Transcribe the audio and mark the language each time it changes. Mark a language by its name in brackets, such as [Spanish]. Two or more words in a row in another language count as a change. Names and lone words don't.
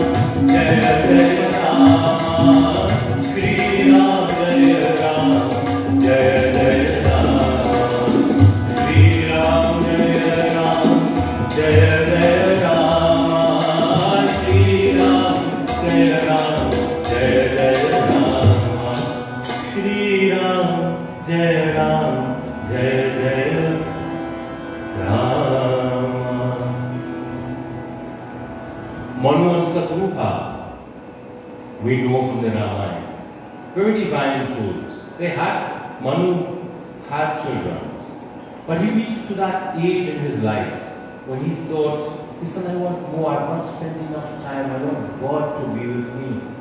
[Hindi] जय जय राम श्री राम जय राम जय जय राम श्री राम जय राम जय जय राम श्री राम जय राम जय जय राम श्री राम जय राम जय जय [English] राम Manu and Satrupa, we know from the Ramayana, very divine souls. Manu had children, but he reached to that age in his life when he thought, listen, I want more, I've not spent enough time, I want God to be with me.